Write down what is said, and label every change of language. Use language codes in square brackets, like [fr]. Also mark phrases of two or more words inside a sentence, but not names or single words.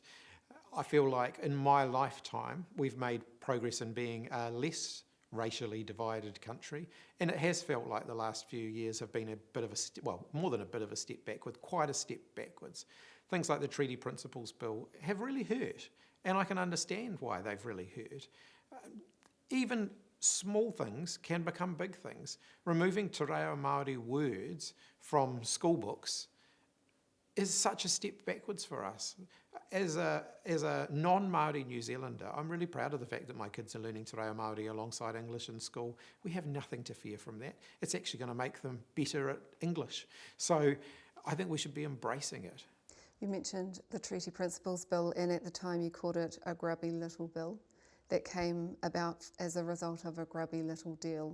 [en] I feel like in my lifetime we've made progress in being a less racially divided country, and it has felt like the last few years have been a bit of more than a bit of a step backward, quite a step backwards. Things like the Treaty Principles Bill have really hurt, and I can understand why they've really hurt. Even small things can become big things. Removing [mi] te reo Māori [en] words from school books is such a step backwards for us. As a non-Māori New Zealander, I'm really proud of the fact that my kids are learning [mi] te reo Māori [en] alongside English in school. We have nothing to fear from that. It's actually going to make them better at English. So I think we should be embracing it. You mentioned the Treaty Principles Bill, and at the time you called it a grubby little bill that came about as a result of a grubby little deal.